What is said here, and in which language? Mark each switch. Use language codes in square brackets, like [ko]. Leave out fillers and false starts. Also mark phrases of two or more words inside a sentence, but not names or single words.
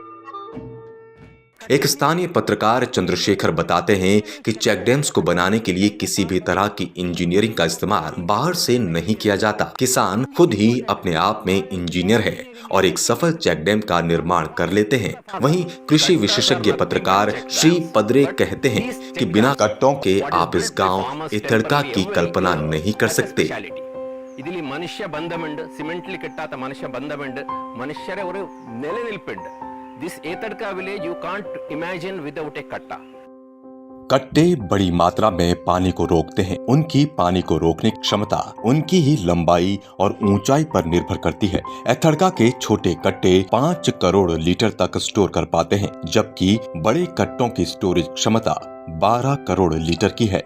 [hi] एक स्थानीय पत्रकार चंद्रशेखर बताते हैं कि [en] check dams [hi] को बनाने के लिए किसी भी तरह की इंजीनियरिंग का इस्तेमाल बाहर से नहीं किया जाता। किसान खुद ही अपने आप में इंजीनियर है और एक सफल [en] check dam [hi] का निर्माण कर लेते हैं। वहीं कृषि विशेषज्ञ पत्रकार श्री पदरे कहते हैं कि बिना कट्टों के आप इस गांव इतड़का की कल्पना नहीं कर सकते। [ml] ഇതിൽ മനുഷ്യ ബന്ധമുണ്ട്, സിമന്റിൽ കിട്ടാത്ത മനുഷ്യ ബന്ധമുണ്ട്, മനുഷ്യരെ ഒരു നിലനിൽപ്പുണ്ട്. [en] This Etadka village you can't imagine without a katta. [hi] कट्टे बड़ी मात्रा में पानी को रोकते हैं। उनकी पानी को रोकने की क्षमता उनकी ही लंबाई और ऊंचाई पर निर्भर करती है। एतड़का के छोटे कट्टे 5 करोड़ लीटर तक स्टोर कर पाते हैं, जबकि बड़े कट्टों की स्टोरेज क्षमता 12 करोड़ लीटर की है।